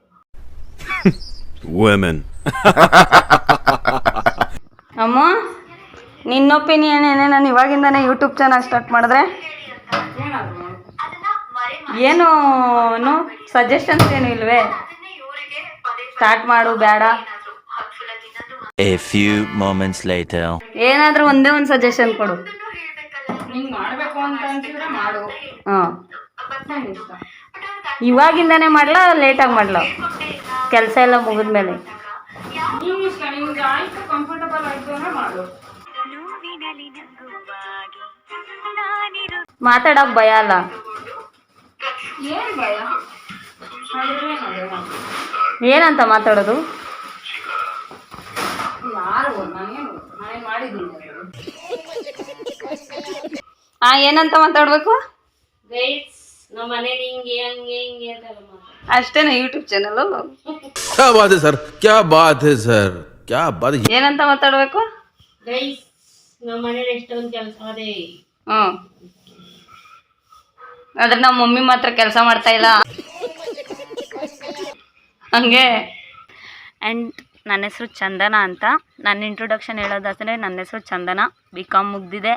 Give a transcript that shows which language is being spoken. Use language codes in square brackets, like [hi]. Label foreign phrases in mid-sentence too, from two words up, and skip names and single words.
[kn] ಅಮ್ಮ, ನಿನ್ನ ಒಪಿನಿಯನ್ ಏನೇ ನಾನು ಇವಾಗಿಂದಾನೇ ಯೂಟ್ಯೂಬ್ ಚಾನಲ್ ಸ್ಟಾರ್ಟ್ ಮಾಡಿದ್ರೆ? ಏನು ಸಜೆಷನ್ಸ್ ಏನು ಇಲ್ವೇ? ಸ್ಟಾರ್ಟ್ ಮಾಡು ಬೇಡ? [en] A few moments later. [kn] ಏನಾದರೂ ಒಂದೇ ಒಂದು ಸಜೆಷನ್ ಕೊಡು. ಹಿಂಗೆ ಮಾಡಬೇಕು ಅಂತ ಅನ್ಸಿದ್ರೆ ಮಾಡು. ಹಾಂ, ಇವಾಗಿಂದಾನೇ ಮಾಡ್ಲಾ ಲೇಟಾಗಿ ಮಾಡ್ಲಾ? ಕೆಲಸ ಎಲ್ಲ ಮುಗಿದ್ಮೇಲೆ ನಿಮ್ಗೆ ಆಯ್ತು, ಕಂಫರ್ಟಬಲ್ ಆಯ್ತು ಅಂದ್ರೆ ಮಾಡು. ಮಾತಾಡೋಕೆ ಭಯ ಅಲ್ಲ? ಏನು ಭಯ? ಏನಂತ ಮಾತಾಡೋದು? ಯಾರು ನಾನೇನು ಮಾಡಿದ್ದೀನಿ? ಏನಂತ ಮಾತಾಡಬೇಕು? ಗೈಸ್, ನಮ್ಮ ಮನೇಲಿ ಹಿಂಗೆ ಹಂಗೆ ಹಿಂಗೆ ಅಂತ ಅಷ್ಟೇನಾ ಯೂಟ್ಯೂಬ್ ಚಾನಲು? [hi] क्या बात है सर, क्या बात है सर, क्या बात है. [kn] ಏನಂತ ಮಾತಾಡಬೇಕು? ಗೈಸ್, ನಮ್ಮ ಮನೇಲಿ ಎಷ್ಟೊಂದು ಕೆಲಸ ಅದೇ. ಆದ್ರೆ ನಮ್ಮ ಮಮ್ಮಿ ಮಾತ್ರ ಕೆಲಸ ಮಾಡ್ತಾ ಇಲ್ಲ ಹಂಗೆ. ಆ್ಯಂಡ್ ನನ್ನ ಹೆಸರು ಚಂದನ ಅಂತ. ನನ್ನ ಇಂಟ್ರೊಡಕ್ಷನ್ ಹೇಳೋದಾದರೆ, ನನ್ನ ಹೆಸರು ಚಂದನ, BCom ಮುಗ್ದಿದೆ.